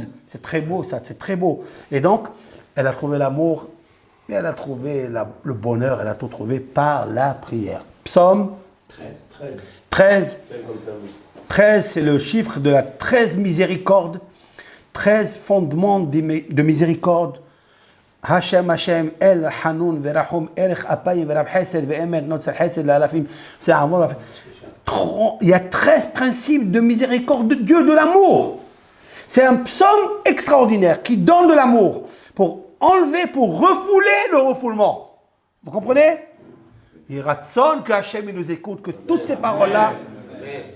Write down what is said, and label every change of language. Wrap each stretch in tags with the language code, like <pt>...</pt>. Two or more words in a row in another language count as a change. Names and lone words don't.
<fr>C'est très beau ça, c'est très beau. Et donc, elle a trouvé l'amour, et elle a trouvé le bonheur, elle a tout trouvé par la prière. Psaume 13. 13, c'est le chiffre de la 13 miséricorde. 13 fondements de miséricorde. Hashem, Hashem,</fr> <he>אל, חנון, ורחום, ארך, אפים, ורב, חסד, ואמת, נוצר, חסד, לאלפים.</he> <fr>C'est amour. Il y a 13 principes de miséricorde de Dieu, de l'amour. C'est un psaume extraordinaire qui donne de l'amour pour enlever, pour refouler le refoulement. Vous comprenez? Il ratson que Hashem nous écoute, que toutes ces paroles-là.</fr>